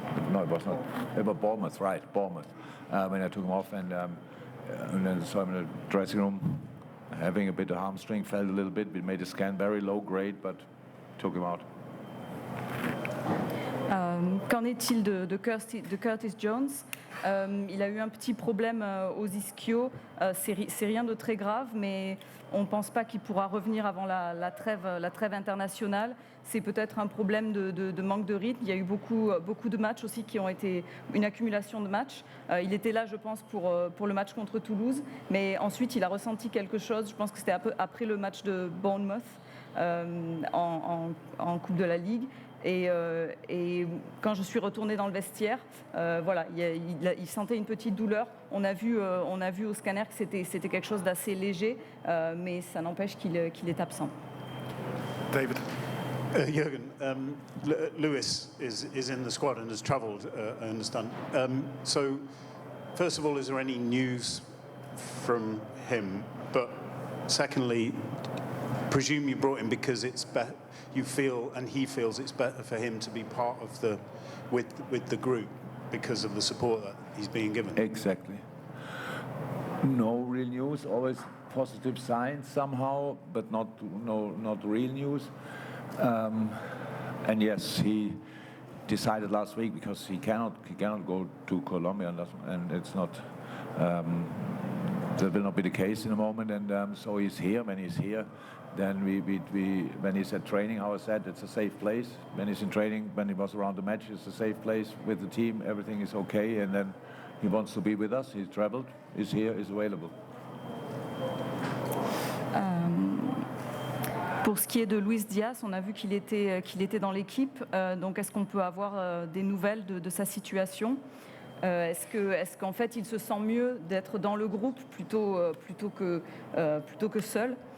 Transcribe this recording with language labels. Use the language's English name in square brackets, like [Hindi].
[English] No, it was not. It was Bournemouth, right, Bournemouth. When I took him off, and then saw him in the dressing room, having a bit of hamstring, felt a little bit. We made a scan, very low grade, but took him out. [French] Qu'en est-il de Curtis Jones? Il a eu un petit problème aux ischios. C'est rien de très grave, mais on ne pense pas qu'il pourra revenir avant la trêve internationale. C'est peut-être un problème de manque de rythme. Il y a eu beaucoup de matchs aussi qui ont été une accumulation de matchs. Il était là, je pense, pour le match contre Toulouse, mais ensuite il a ressenti quelque chose. Je pense que c'était après le match de Bournemouth en Coupe de la Ligue. Et quand je suis retournée dans le vestiaire, voilà, il sentait une petite douleur. On a vu au scanner que c'était quelque chose d'assez léger, mais ça n'empêche qu'il est absent. David. [English] Jurgen, Lewis is in the squad and has travelled, I understand. So, first of all, is there any news from him? But secondly, presume you brought him because it's better. You feel, and he feels, it's better for him to be part of with the group because of the support that he's being given. Exactly. No real news. Always positive signs somehow, but not real news. And yes, he decided last week because he cannot go to Colombia, and it's not. That will not be the case in a moment, and so he's here. When he's here, then we when he's at training, how I said, it's a safe place. When he's in training, when he was around the match, it's a safe place with the team. Everything is okay, and then he wants to be with us. He's traveled, is here, is available. [French] Pour ce qui est de Luis Diaz, on a vu qu'il était dans l'équipe. Donc, est-ce qu'on peut avoir des nouvelles de sa situation? Est-ce qu'en fait, il se sent mieux d'être dans le groupe plutôt que seul?